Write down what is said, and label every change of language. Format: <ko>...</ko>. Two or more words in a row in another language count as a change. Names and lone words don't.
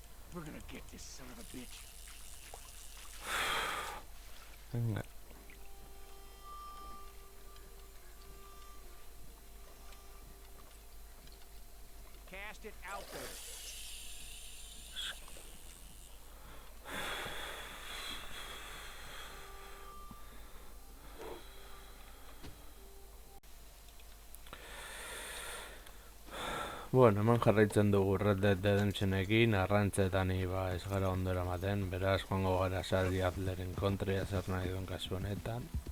<en>We're gonna get this son of a bitch. Venga. Cast it out there.</en> <eu>Bueno, hemen jarraitzen dugu Red Dead Redemptionekin, arrantzetan ez gara ondo eramaten, beraz joango gara Sally Adleren kontra zer nahi duen kasu honetan.</eu>